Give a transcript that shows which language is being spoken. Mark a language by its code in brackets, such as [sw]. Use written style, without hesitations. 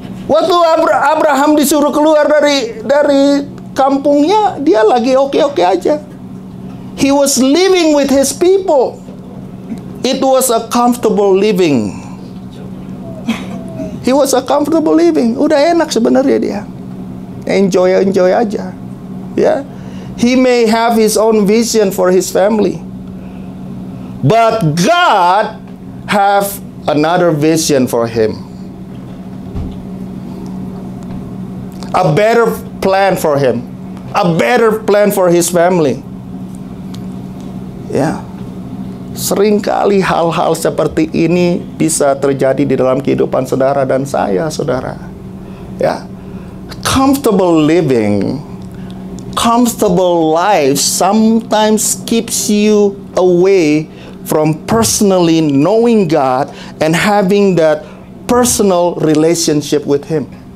[id] Waktu Abraham disuruh keluar dari kampungnya, dia lagi oke-oke aja. [en] He was living with his people. It was a comfortable living. He was a comfortable living. [id] Udah enak sebenarnya dia. Enjoy aja. Ya. [en] He may have his own vision for his family. But God have another vision for him. A better plan for him. A better plan for his family. [id] Ya. Seringkali hal-hal seperti ini bisa terjadi di dalam kehidupan saudara dan saya, saudara. Ya. [en] Comfortable living, comfortable life sometimes keeps you away from personally knowing God and having that personal relationship with Him.